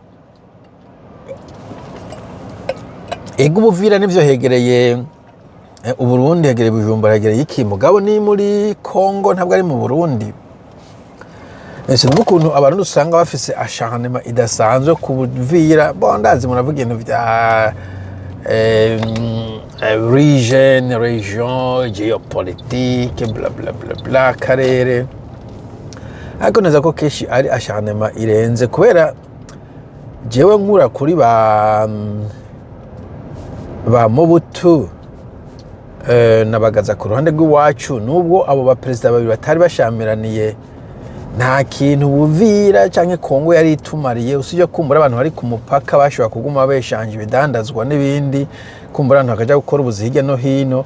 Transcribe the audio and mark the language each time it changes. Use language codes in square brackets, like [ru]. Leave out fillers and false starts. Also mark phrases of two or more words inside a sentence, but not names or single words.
[rn] ego Buvira nivyo hegereye Uburundi, hegereye Bujumbura, hegereye iki mugabo ni muri Kongo ntabwo ari mu Burundi. Ese n'ukuntu abantu usanga bafise acharnement idasanzwe ku Buvira, bon ndazi muravuga ibintu vya [fr] region géopolitique bla bla bla bla [rn] karere, ariko neza ko keshi ari acharnement irenze kubera jewe nkura kuri ba Mobutu nabagaza ku ruhande rw'iwacu nubwo abo ba president babiri batari bashamiraniye nta kintu Buvira canke Kongo yari itumariye usije kumbura abantu bari ku mupaka bashobora kuguma beshanje ibidandazwa n'ibindi kumbura abantu bakaja gukora ubuzi hirya no hino.